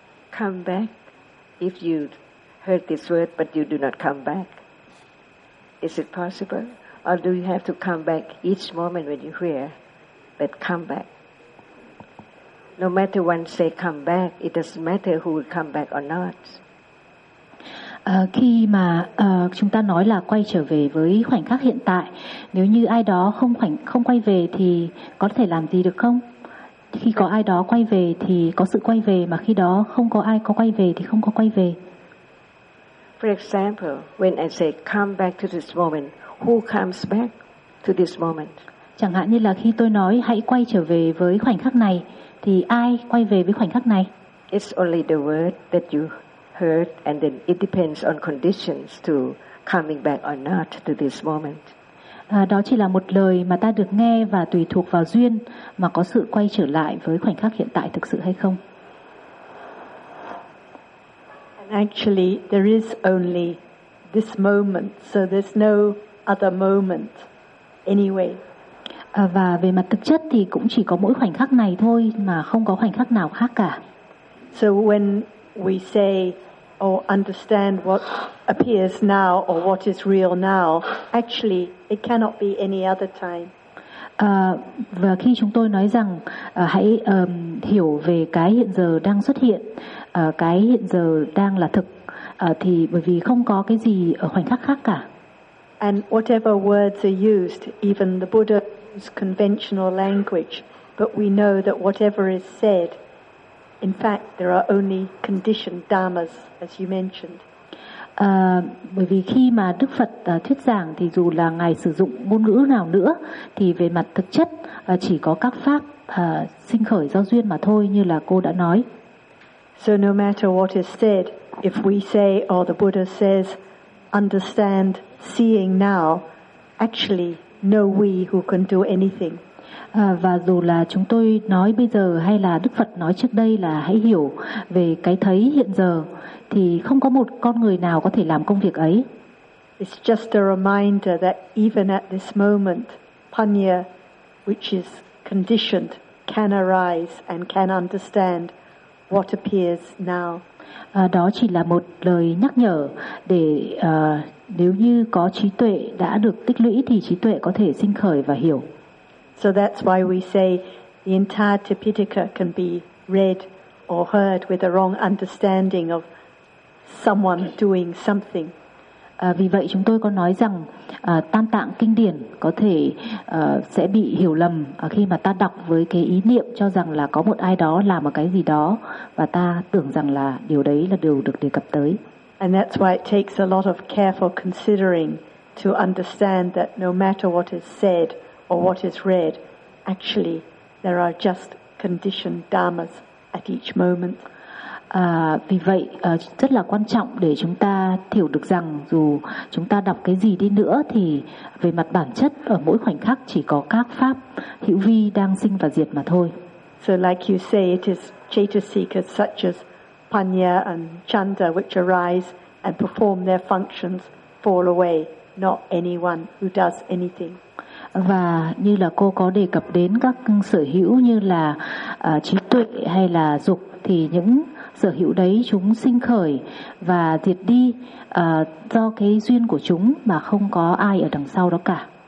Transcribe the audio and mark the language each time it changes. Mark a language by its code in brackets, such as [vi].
[en] Come back if you heard this word, but you do not come back. Is it possible? Or do you have to come back each moment when you hear, but come back? No matter one say come back, it doesn't matter who will come back or not. [vi] Khi mà chúng ta nói là quay trở về với khoảnh khắc hiện tại, nếu như ai đó không quay về thì có thể làm gì được không? Khi có ai đó quay về thì có sự quay về, mà khi đó không có ai có quay về thì không có quay về. [en] For example, when I say come back to this moment, who comes back to this moment? [vi] Chẳng hạn như là khi tôi nói hãy quay trở về với khoảnh khắc này, thì ai quay về với khoảnh khắc này? [en] It's only the word that you heard, and then it depends on conditions to coming back or not to this moment. [vi] Đó chỉ là một lời mà ta được nghe và tùy thuộc vào duyên mà có sự quay trở lại với khoảnh khắc hiện tại thực sự hay không. [en] And actually, there is only this moment, so there's no other moment anyway. [vi] Và về mặt thực chất thì cũng chỉ có mỗi khoảnh khắc này thôi, mà không có khoảnh khắc nào khác cả. [en] So when we say or understand what appears now or what is real now, actually it cannot be any other time. [vi] Và khi chúng tôi nói rằng hãy hiểu về cái hiện giờ đang xuất hiện, cái hiện giờ đang là thực, thì bởi vì không có cái gì ở khoảnh khắc khác cả. [en] And whatever words are used, even the Buddha used conventional language, but we know that whatever is said, in fact, there are only conditioned dharmas, as you mentioned. [vi] Bởi vì khi mà Đức Phật thuyết giảng thì dù là ngài sử dụng ngôn ngữ nào nữa, thì về mặt thực chất chỉ có các pháp sinh khởi do duyên mà thôi, như là cô đã nói. [en] So no matter what is said, if we say or the Buddha says, understand seeing now, actually, no we who can do anything. [vi] Và dù là chúng tôi nói bây giờ hay là Đức Phật nói trước đây là hãy hiểu về cái thấy hiện giờ, thì không có một con người nào có thể làm công việc ấy. [en] It's just a reminder that even at this moment, Panya, which is conditioned, can arise and can understand what appears now. [vi] Đó chỉ là một lời nhắc nhở để nếu như có trí tuệ đã được tích lũy thì trí tuệ có thể sinh khởi và hiểu. [en] So that's why we say the entire Tipitaka can be read or heard with a wrong understanding of someone doing something. [vi] Vì vậy chúng tôi có nói rằng Tam Tạng kinh điển có thể sẽ bị hiểu lầm khi mà ta đọc với cái ý niệm cho rằng là có một ai đó làm một cái gì đó và ta tưởng rằng là điều đấy là điều được đề cập tới. [en] And that's why it takes a lot of careful considering to understand that no matter what is said or what is read, actually there are just conditioned dharmas at each moment. [vi] Vì vậy rất là quan trọng để chúng ta hiểu được rằng dù chúng ta đọc cái gì đi nữa thì về mặt bản chất ở mỗi khoảnh khắc chỉ có các pháp hữu vi đang sinh và diệt mà thôi. [en] So like you say, it is chaitasikas such as panya and chanda which arise and perform their functions, fall away, not anyone who does anything. [vi] Và như là cô có đề cập đến các sở hữu như là trí tuệ hay là dục, thì những sở hữu đấy chúng sinh khởi và diệt đi do cái duyên của chúng mà không có ai ở đằng sau đó cả.